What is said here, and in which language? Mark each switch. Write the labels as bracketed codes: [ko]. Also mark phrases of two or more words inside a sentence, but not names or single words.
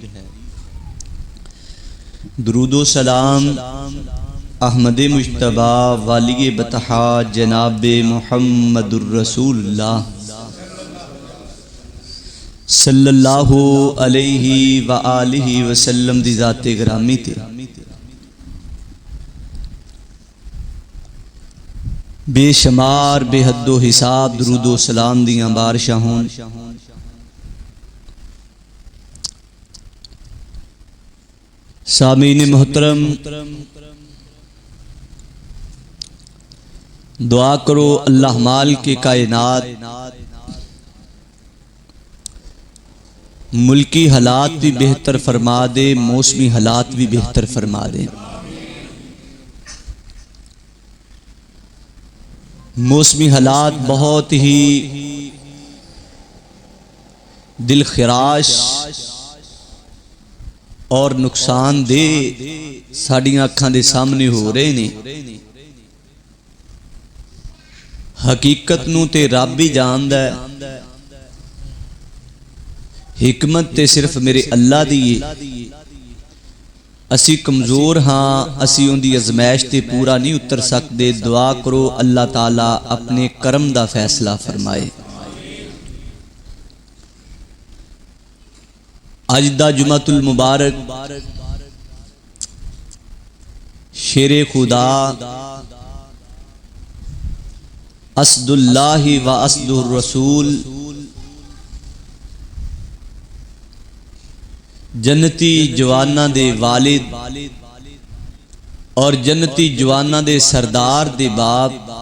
[pa] درود و سلام احمد مجتبیٰ والی بطحا جناب محمد الرسول اللہ [ar] صلی اللہ علیہ وآلہ وسلم [pa] دی ذات گرامی تے بے شمار بے حد و حساب درود و سلام دیاں بارشاں ہون۔ سامعین محترم، دعا کرو اللہ مال کے کائنات ملکی حالات بھی بہتر فرما دے، موسمی حالات بھی بہتر فرما دے۔ موسمی حالات بہت ہی دل خراش اور نقصان دے ساڑیاں اکھاں دے سامنے ہو رہے نے، حقیقت نو تے رب ہی جاندا ہے، حکمت تے صرف میرے اللہ دی ہے۔ اسی کمزور ہاں، اسی ان دی ازمائش تے پورا نہیں اتر سکتے۔ دعا کرو اللہ تعالیٰ اپنے کرم دا فیصلہ فرمائے۔ اج دا جمعۃ المبارک شیر خدا [ar] اسد اللہ و اسد الرسول، [pa] جنتی جواناں دے والد اور جنتی جواناں دے سردار دے باپ